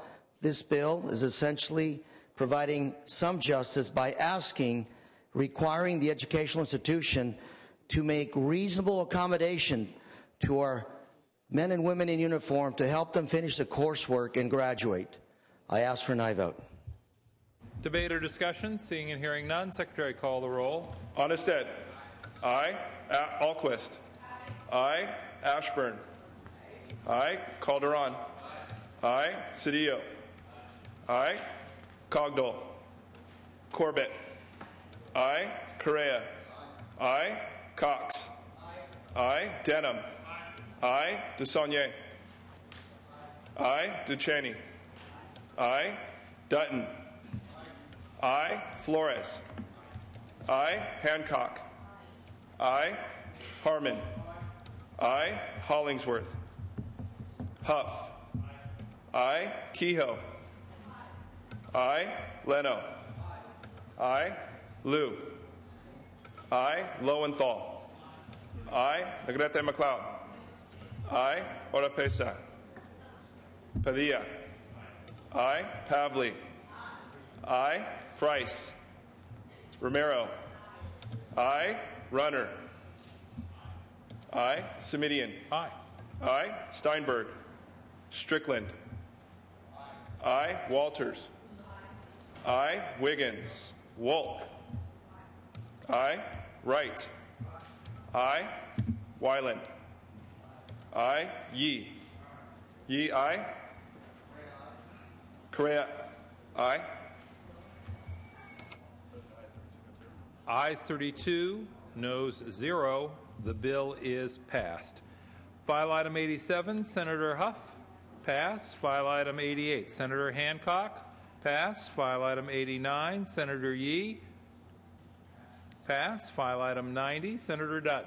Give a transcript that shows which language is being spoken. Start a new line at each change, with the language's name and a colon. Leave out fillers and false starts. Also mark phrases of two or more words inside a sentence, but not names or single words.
English: This bill is essentially providing some justice by requiring the educational institution to make reasonable accommodation to our men and women in uniform to help them finish the coursework and graduate. I ask for an aye vote. Debate or discussion? Seeing and hearing none, Secretary, call the roll. Onnested. Aye. Alquist. Aye. Ashburn. Aye. Calderon. Aye. Cedillo. Aye. Cogdell. Corbett. Aye. Correa. Aye. Cox. Aye. Denham. Aye. DeSaulnier. Aye. Duchenne. Aye. Dutton. I. Flores. I. Hancock. I. Harmon. I. Hollingsworth. Huff. I. Kehoe. I. Leno. I. Liu. I. Lowenthal. I. Negrete McLeod. I. Oropesa. Padilla. I. Pavley. I. Price. Romero. I. Runner. I. Simidian. Aye. I. Steinberg. Strickland. I. Walters. I. Wiggins. Wolk. I. Wright. I. Weiland. I. Yee. Yee. I. Correa. I. Ayes 32, noes 0. The bill is passed. File item 87, Senator Huff. Passed. File item 88, Senator Hancock. Passed. File item 89, Senator Yee. Passed. File item 90, Senator Dutton.